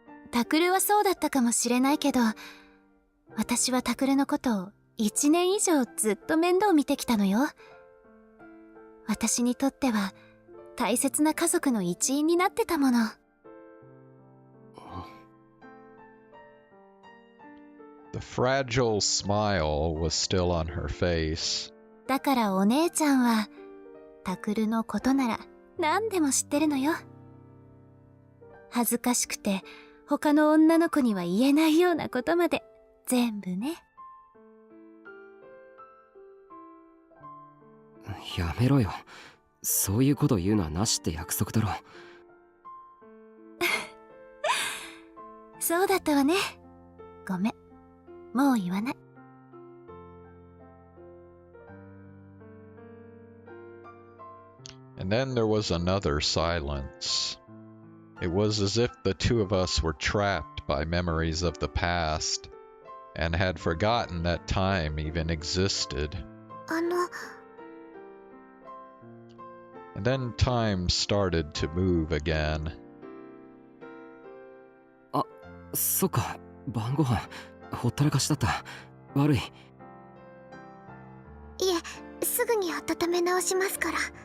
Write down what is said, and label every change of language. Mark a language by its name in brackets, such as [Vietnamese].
[Japanese] タクルはそうだったかもしれないけど、私はタクルのことを1年以上ずっと面倒見てきたのよ。私にとっては大切な家族の一員になってたもの。 [English] The fragile smile was still on her face. [Japanese] だからお姉ちゃんはタクルのことなら何でも知ってるのよ。恥ずかしくて他の女の子には言えないようなことまで全部ね。やめろよ。そういうこと言うのはなしって約束だろ。そうだったわね。ごめん。もう言わない。 [English] And then there was another silence. It was as if the two of us were trapped by memories of the past and had forgotten that time even existed. And then time started to move again. [Japanese] あ、そっか。晩ご飯ほったらかしだった。悪い。いえ、すぐに温め直しますから。